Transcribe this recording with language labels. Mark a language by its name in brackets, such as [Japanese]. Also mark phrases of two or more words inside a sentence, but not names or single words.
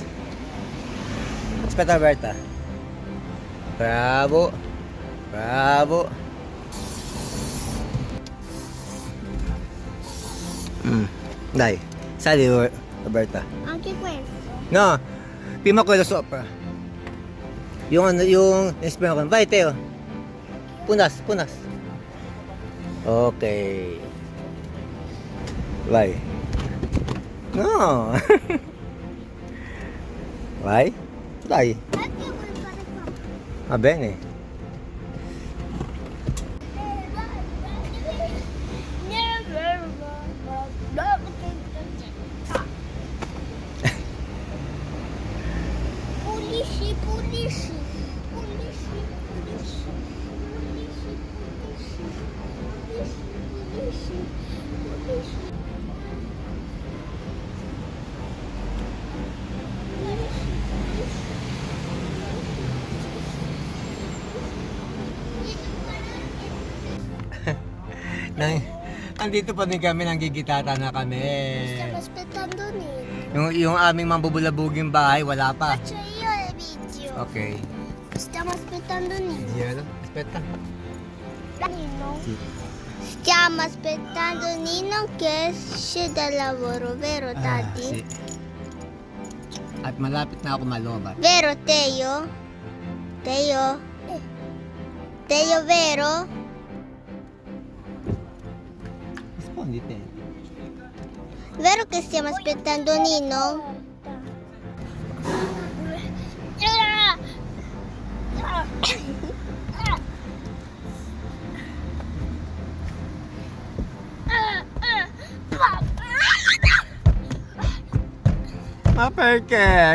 [Italian] Aspetta, Berta. Bravo. Bravo. Dai, sali, Roberta. Anche questo. No, prima quello sopra. [Filipino] Yung ano, yung espero ko. Vai, Teo. Punas, punas. Okay. [Italian] Vai. No. Vai. Dai. Anche io voglio fare qua. Va bene. Pulisci, pulisci. Pulisci, pulisci. Pulisci, pulisci. Pulisci, pulisci. Pulisci. [Filipino] Andito pa din kami, nanggigitata na kami. [Italian] Stiamo aspettando Nino. [Filipino] Yung aming mambubulabuging bahay, wala pa. [Italian] Faccio io il video. Okay. Stiamo aspettando Nino. [Filipino] Diyan, aspetta. [Italian] Nino. Stiamo aspettando Nino che esce dal lavoro, vero Daddy? Sì. [Filipino] At malapit na ako malobat. [Italian] Vero Teo? Teo? Teo, vero? Rispondi te. Vero che stiamo aspettando Nino? Ma perché?